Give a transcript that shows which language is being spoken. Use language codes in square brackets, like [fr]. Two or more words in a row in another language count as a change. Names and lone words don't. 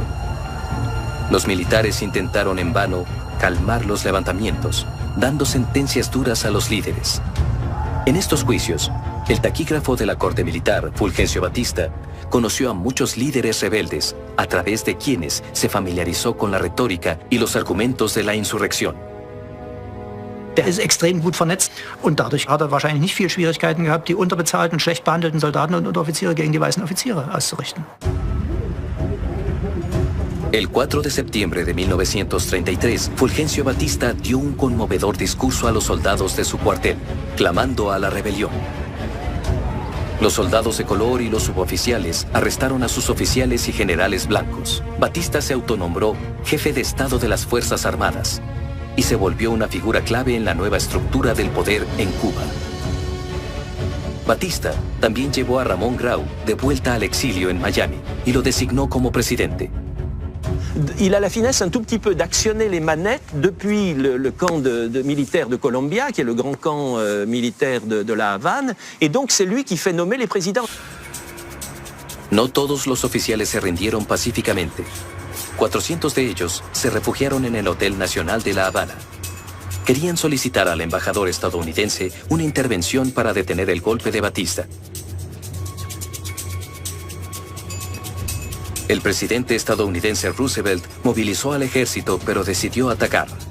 [es] Los militares intentaron en vano calmar los levantamientos, dando sentencias duras a los líderes. En estos juicios, el taquígrafo de la Corte Militar, Fulgencio Batista, conoció a muchos líderes rebeldes, a través de quienes se familiarizó con la retórica y los argumentos de la insurrección. [de] Der ist extrem gut vernetzt und dadurch hat er wahrscheinlich nicht viel Schwierigkeiten gehabt, die unterbezahlten, schlecht behandelten Soldaten und Unteroffiziere gegen die weißen Offiziere auszurichten. [es] El 4 de septiembre de 1933, Fulgencio Batista dio un conmovedor discurso a los soldados de su cuartel, clamando a la rebelión. Los soldados de color y los suboficiales arrestaron a sus oficiales y generales blancos. Batista se autonombró jefe de Estado de las Fuerzas Armadas y se volvió una figura clave en la nueva estructura del poder en Cuba. Batista también llevó a Ramón Grau de vuelta al exilio en Miami y lo designó como presidente. [fr] Il a la finesse un tout petit peu d'actionner les manettes depuis le camp de militaires de Colombia, qui est le grand camp militaire de la Havane, et donc c'est lui qui fait nommer les présidents. [es] No todos los oficiales se rindieron pacíficamente. 400 de ellos se refugiaron en el Hotel Nacional de La Habana. Querían solicitar al embajador estadounidense una intervención para detener el golpe de Batista. El presidente estadounidense Roosevelt movilizó al ejército, pero decidió atacar.